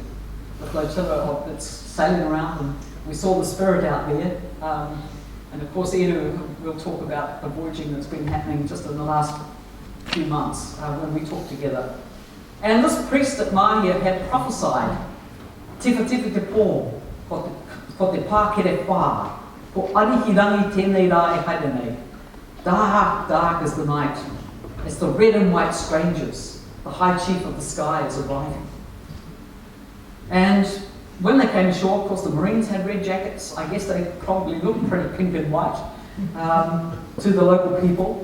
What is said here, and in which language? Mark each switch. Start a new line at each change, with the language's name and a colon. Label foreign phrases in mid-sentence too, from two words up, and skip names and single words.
English: The flotilla that's sailing around, and we saw the spirit out there. And of course, Eru will talk about the voyaging that's been happening just in the last few months when we talked together. And this priest at Mahia had prophesied,
Māori: Tifa tifa te pō, ko te pākere whā, ko arihirangi tēnei rā e haere nei.
English: Dark, dark is the night, as the red and white strangers, the high chief of the sky is arriving. And when they came ashore, of course, the Marines had red jackets. I guess they probably looked pretty pink and white to the local people.